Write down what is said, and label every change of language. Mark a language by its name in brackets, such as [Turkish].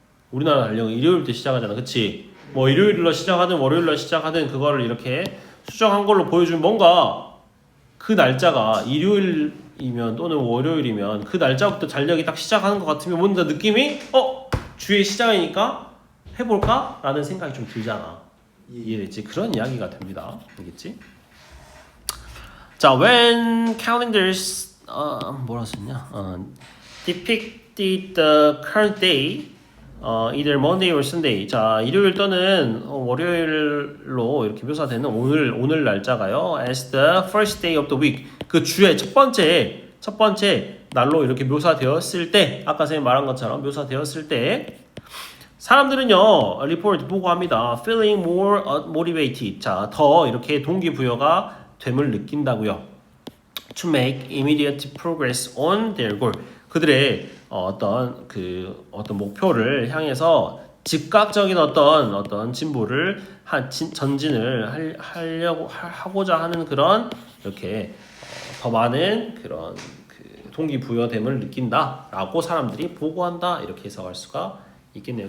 [Korean] 우리나라 달력은 일요일부터 시작하잖아, 그치? 뭐 일요일로 시작하든 월요일로 시작하든 그거를 이렇게 수정한 걸로 보여주면 뭔가 그 날짜가 일요일이면 또는 월요일이면 그 날짜부터 달력이 딱 시작하는 것 같으면 뭔가 느낌이 주의 시작이니까 해볼까? 라는 생각이 좀 들잖아. 이해됐지? 그런 이야기가 됩니다. 알겠지? 자, [English] when calendars [Korean] 뭐라 썼냐? [English] depicted the current day either Monday or Sunday. [Korean] 자, 일요일 또는 월요일로 이렇게 묘사되는 오늘 날짜가요. [English] as the first day of the week. [Korean] 그 주의 첫 번째 날로 이렇게 묘사되었을 때, 아까 선생님 말한 것처럼 묘사되었을 때, 사람들은요, 리포트 보고합니다. [English] feeling more motivated. [Korean] 자, 더 이렇게 동기부여가 됨을 느낀다고요. [English] to make immediate progress on their goal. [Korean] 그들의 어떤 목표를 향해서 즉각적인 어떤 진보를 전진을 하고자 하는 그런 이렇게 더 많은 그런 동기부여됨을 느낀다라고 사람들이 보고한다 이렇게 해석할 수가 있겠네요.